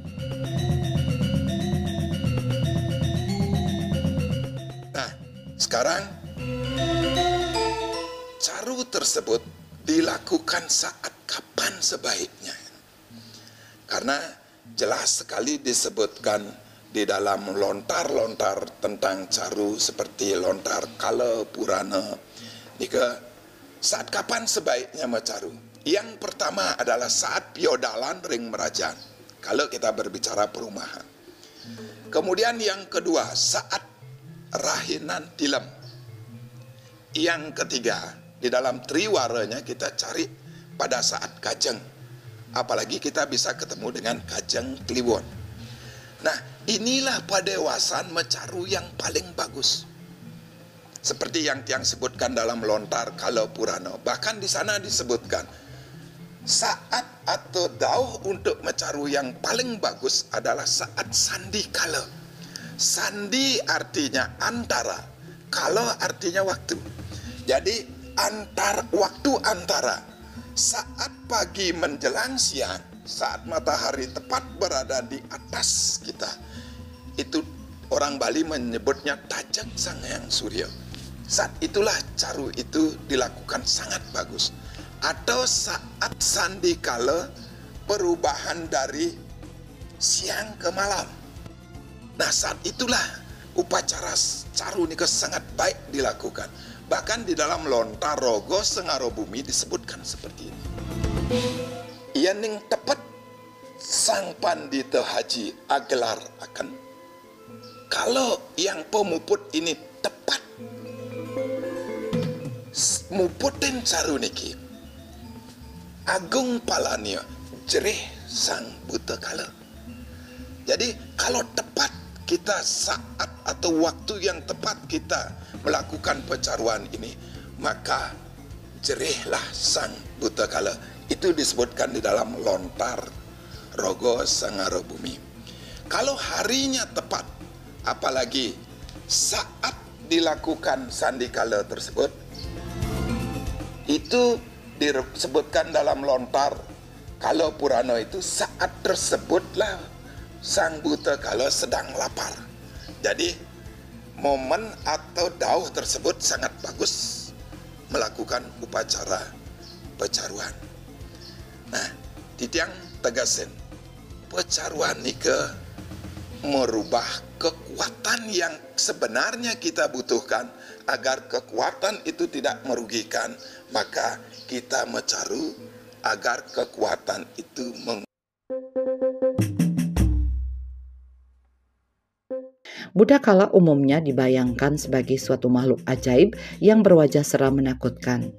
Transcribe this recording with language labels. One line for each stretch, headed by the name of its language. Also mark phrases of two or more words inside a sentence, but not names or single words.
Indonesian: Nah, sekarang caru tersebut dilakukan saat kapan sebaiknya? Karena jelas sekali disebutkan di dalam lontar-lontar tentang caru seperti lontar kala purana. Nika, saat kapan sebaiknya mencaru? Yang pertama adalah saat piodalan
Balinese: ring merajang,
Indonesian: kalau kita berbicara perumahan. Kemudian yang kedua, saat rahinan tilem. Yang ketiga, di dalam triwaranya kita cari pada saat kajeng. Apalagi kita bisa ketemu dengan kajeng kliwon. Nah, inilah padewasan mencaru yang paling bagus. Seperti yang tiang sebutkan dalam lontar kala purana. Bahkan di sana disebutkan, saat atau dauh untuk mencaru yang paling bagus adalah saat sandi kala. Sandi artinya antara, kala artinya waktu. Jadi waktu antara saat pagi menjelang siang, saat matahari tepat berada di atas kita, itu orang Bali menyebutnya tajak sang hyang surya. Saat itulah caru itu dilakukan sangat bagus. Atau saat sandi kala perubahan dari siang ke malam. Nah, saat itulah upacara caru ini sangat baik dilakukan. Bahkan di dalam lontar rogo sengaro bumi disebutkan seperti ini.
Balinese: Ia ning tepat sang pandita haji agelar akan.
Indonesian: Kalau yang pemuput ini tepat
Balinese: muputin caru niki, agung palanya jerih sang buta kala.
Indonesian: Jadi kalau tepat kita saat atau waktu yang tepat kita melakukan pecaruan ini, maka jerihlah sang buta kala. Itu disebutkan di dalam lontar rogo sangaro bumi. Kalau harinya tepat, apalagi saat dilakukan sandikala tersebut, itu disebutkan dalam lontar kala purana itu saat tersebutlah sang buta kala sedang lapar. Jadi momen atau dauh tersebut sangat bagus melakukan upacara pecaruan. Nah,
Balinese: titiang tegasin,
Indonesian: pecaruan nika merubah kekuatan yang sebenarnya kita butuhkan. Agar kekuatan itu tidak merugikan, maka kita mencaru agar kekuatan itu Butakala umumnya dibayangkan sebagai suatu makhluk ajaib yang berwajah seram menakutkan.